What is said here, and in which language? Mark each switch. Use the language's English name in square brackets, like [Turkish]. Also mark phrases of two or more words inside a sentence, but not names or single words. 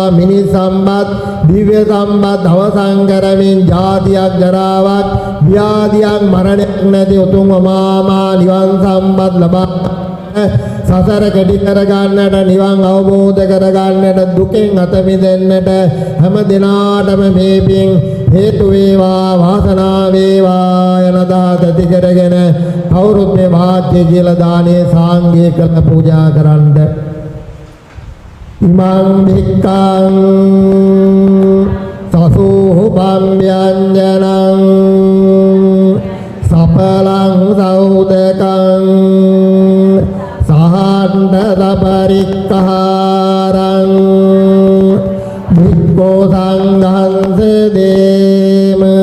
[Sinhala] මිනිස් සම්පත් දිව්‍ය සම්පත් අවසන් කරමින් ජාතියක් ජරාවක් ව්‍යාධියක් මරණයක් නැති උතුම් අමා නිවන් සම්පත් ලබා සසර කෙටි කරගන්නට නිවන් අවබෝධ කරගන්නට දුකෙන් අත මිදෙන්නට හැම දිනාටම මේ පින් හේතු වේවා. වාසනාව වේවා යන දාත ඇති කරගෙන කවුරුත් මේ වාක්‍ය කියලා දානේ සාංගික කළ පූජා කරන්න. [Pali] ඉමං භික්ඛං සසුභං ව්‍යංජනං සපලං සෞදකං සහන්ත පරික්ඛාරං භික්ඛෝ සංඝං සදේම.